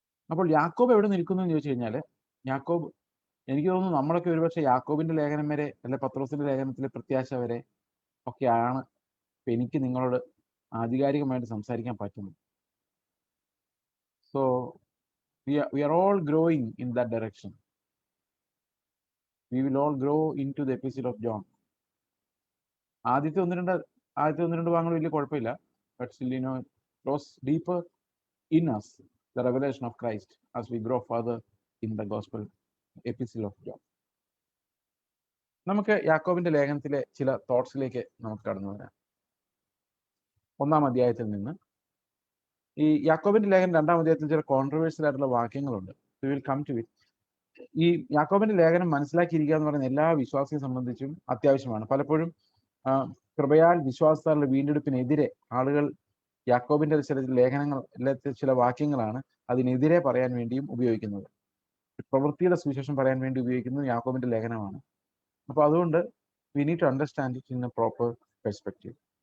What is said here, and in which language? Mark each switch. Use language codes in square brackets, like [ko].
[ml] അപ്പോൾ യാക്കോബ് എവിടെ നിൽക്കുന്നു എന്ന് ചോദിച്ചു കഴിഞ്ഞാൽ, യാക്കോബ്, എനിക്ക് തോന്നുന്നു നമ്മളൊക്കെ ഒരുപക്ഷെ യാക്കോബിന്റെ ലേഖനം വരെ അല്ലെ പത്രോസിന്റെ ലേഖനത്തിലെ പ്രത്യാശ വരെ ഒക്കെയാണ് എനിക്ക് നിങ്ങളോട് ആധികാരികമായിട്ട് സംസാരിക്കാൻ പറ്റുന്നത്. [en] So we are all growing in that direction. We will all grow into the epistle of John. [ml] ആദ്യത്തെ ഒന്ന് രണ്ട് ഭാഗങ്ങൾ വലിയ കുഴപ്പമില്ല, [en] but still it grows deeper in us, the revelation of Christ, as we grow further in the gospel epistle of John. [ml] നമുക്ക് യാക്കോബിന്റെ ലേഖനത്തിലെ ചില തോട്ട്സിലേക്ക് നമുക്ക് കടന്നു വരാം. 1-ാം അധ്യായത്തിൽ നിന്ന്. ഈ യാക്കോബിന്റെ ലേഖനം 2-ാം അധ്യായത്തിൽ ചില കോൺട്രവേഴ്സ്യൽ ആയിട്ടുള്ള വാക്യങ്ങളുണ്ട്. [en] We will come to it. [ml] ഈ യാക്കോബിന്റെ ലേഖനം മനസ്സിലാക്കിയിരിക്കുക എന്ന് പറയുന്ന എല്ലാ വിശ്വാസിയെ സംബന്ധിച്ചും അത്യാവശ്യമാണ്. പലപ്പോഴും കൃപയാൽ വിശ്വാസത്താലുള്ള വീണ്ടെടുപ്പിനെതിരെ ആളുകൾ യാക്കോബിന്റെ ചില ലേഖനങ്ങൾ, ചില വാക്യങ്ങളാണ് അതിനെതിരെ പറയാൻ വേണ്ടിയും ഉപയോഗിക്കുന്നത്. പ്രവൃത്തിയുടെ സുവിശേഷം പറയാൻ വേണ്ടി ഉപയോഗിക്കുന്നത് യാക്കോബിന്റെ ലേഖനമാണ്. അപ്പോൾ അതുകൊണ്ട് [en] we need to understand it in a proper perspective.